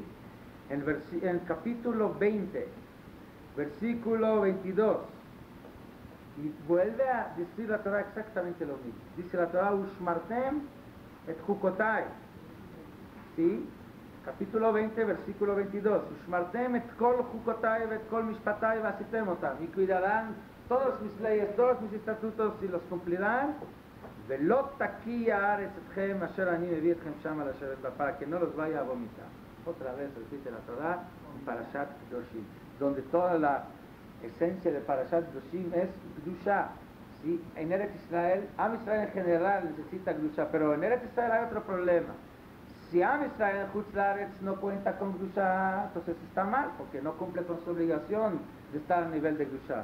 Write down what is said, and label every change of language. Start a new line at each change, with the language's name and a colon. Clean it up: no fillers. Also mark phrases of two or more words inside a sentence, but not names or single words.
Spanish: En el capítulo 20, versículo 22. Y vuelve a decir la Torah exactamente lo mismo. Dice la Torah,
Hebrew: ושמרתם את חוקתי.
Spanish: ¿Sí? Capítulo 20, versículo 22.
Hebrew: ושמרתם את כל חוקתי את כל משפטי ועשיתם אתם.
Spanish: Y cuidarán todas mis leyes, todos mis estatutos y los cumplirán.
Hebrew: ולא תקיא הארץ אתכם אשר אני מביא אתכם שמה לשבת בה,
Spanish: para que no los vaya a vomitar. Otra vez repite la Torah en Parashat Kedoshim, donde toda la esencia de Parashat Kedoshim es Kedusha. ¿Sí? En Eretz Israel, Am Israel en general necesita Kedusha, pero en Eretz Israel hay otro problema. Si Am Israel en
Hebrew: חוץ לארץ
Spanish: no cuenta con Kedusha, entonces está mal, porque no cumple con su obligación de estar a nivel de Kedusha.